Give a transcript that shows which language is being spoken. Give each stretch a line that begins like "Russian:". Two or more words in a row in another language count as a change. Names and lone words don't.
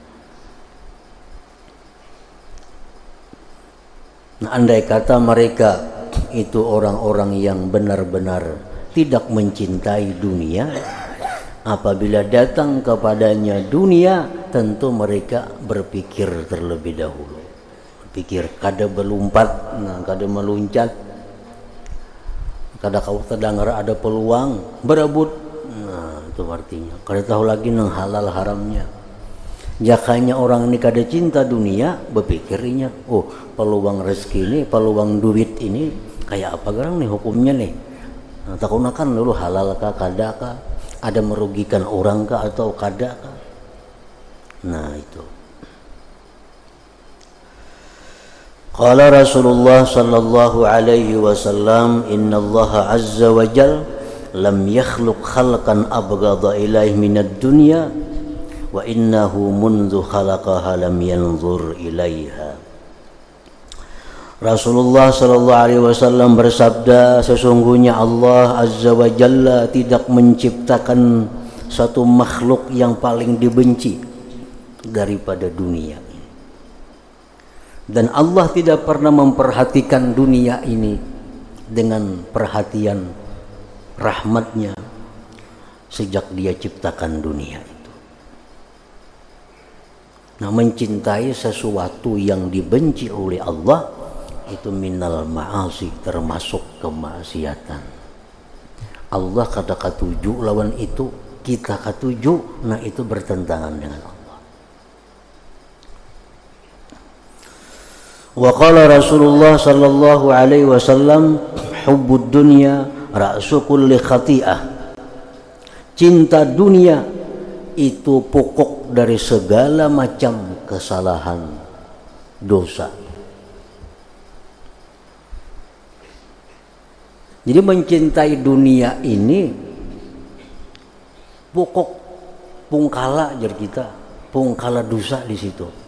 Indonesian: Nah, andai kata mereka itu orang-orang yang benar-benar tidak mencintai dunia, apabila datang kepadanya dunia, tentu mereka berpikir terlebih dahulu. Berpikir,
Banjar: kada berlompat, nah, kada meluncat, kada kau terdengar ada peluang, berebut. Nah, itu artinya kada tahu lagi nang halal haramnya. Jakanya orang ini kada cinta dunia, berpikirnya, oh peluang rezeki ini, peluang duit ini kayak apa garang nih hukumnya nih. Nah, takunakan dulu halal kah, kada kah, ada merugikan orang kah atau kada kah.
Indonesian: Nah, itu.
Arabic: قال رسول الله صلى الله عليه وسلم، إن الله عز وجل لم يخلق خلقا أبغض إليه من الدنيا وإنه منذ خلقها لم ينظر إليها.
Indonesian: Rasulullah
Arabic: صلى الله عليه وسلم
Indonesian: bersabda, sesungguhnya Allah
Arabic: عز وجل
Indonesian: tidak menciptakan satu makhluk yang paling dibenci daripada dunia. Dan Allah tidak pernah memperhatikan dunia ini dengan perhatian rahmatnya sejak dia ciptakan dunia itu. Nah, mencintai sesuatu yang dibenci oleh Allah itu
Arabic: من المعاصي,
Indonesian: termasuk kemaksiatan.
Banjar: Allah kata katuju lawan itu, kita katuju, nah itu bertentangan dengan Allah.
Arabic: وقال رسول الله صلى الله عليه وسلم، حب الدنيا رأس كل خطيئة.
Indonesian: Cinta dunia itu pokok dari segala macam kesalahan, dosa.
Banjar: Jadi mencintai dunia ini pokok pungkala jar kita, pungkala dosa di situ.